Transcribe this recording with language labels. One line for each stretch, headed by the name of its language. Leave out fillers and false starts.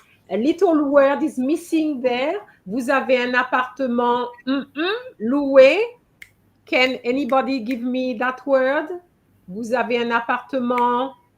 English: A little word is missing there.
French: Vous avez un appartement loué.
English: Can anybody give me that word?
French: Vous avez un appartement?